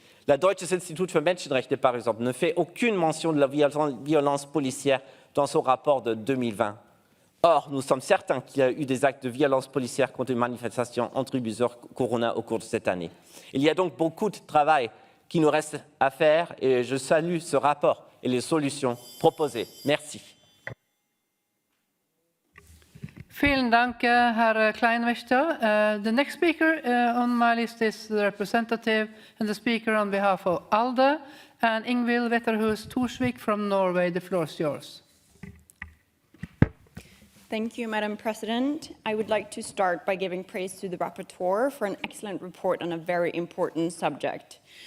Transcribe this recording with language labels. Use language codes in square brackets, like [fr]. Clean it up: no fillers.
[fr] La Deutsches Institut für Menschenrechte, par exemple, ne fait aucune mention de la violence policière dans son rapport de 2020. Or, nous sommes certains qu'il y a eu des actes de violence policière contre les manifestations anti-mesures Corona au cours de cette année. Il y a donc beaucoup de travail qui nous reste à faire et je salue ce rapport et les solutions proposées. Merci. [de] Vielen Dank, Herr Kleinwächter. [en] The next speaker on my list is the representative and the speaker on behalf of ALDE, and Ingvild Wetterhus Thorsvik from Norway. The floor is yours. Thank you, Madam President. I would like to start by giving praise to the rapporteur for an excellent report on a very important subject.